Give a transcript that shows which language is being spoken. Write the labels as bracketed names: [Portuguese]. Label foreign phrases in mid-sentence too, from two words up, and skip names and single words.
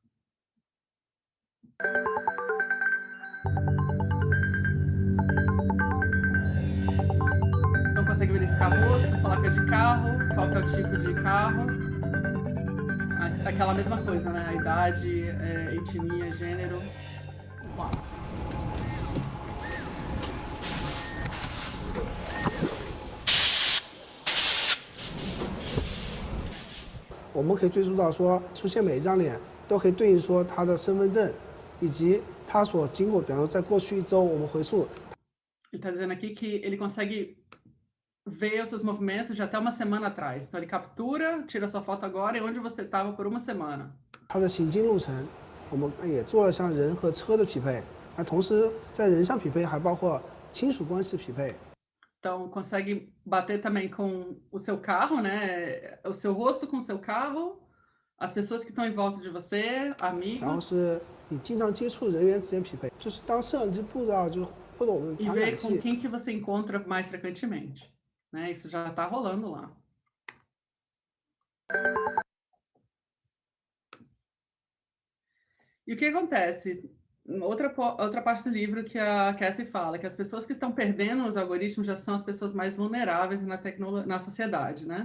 [Portuguese] Então consegue verificar rosto, placa de carro, qual que é o tipo de carro. Aquela mesma coisa, né? A idade, etnia, gênero. Uau. [Chinese] 我们可以追溯到说，出现每一张脸都可以对应说他的身份证，以及他所经过，比方说在过去1周我们回溯。 [Portuguese] Ele está dizendo aqui que ele consegue ver os seus movimentos de até uma semana atrás. Então ele captura, tira sua foto agora e onde você estava por uma semana. [Chinese] 他的行进路程，我们也做了像人和车的匹配，那同时在人上匹配还包括亲属关系匹配。 [Portuguese] Então, consegue bater também com o seu carro, né? O seu rosto com o seu carro, as pessoas que estão em volta de você, [Chinese] 然后 [Portuguese] amigos, [Chinese] 是你经常接触人员之间匹配，就是当摄像机布到就或者我们 [Portuguese] e [Chinese] 传 [Portuguese] ver [Chinese] 感 [Portuguese] com [Chinese] 器， [Portuguese] quem que você encontra mais frequentemente, né? Isso já está rolando lá. E o que acontece? Outra parte do livro que a Kathy fala, que as pessoas que estão perdendo os algoritmos já são as pessoas mais vulneráveis na sociedade, né?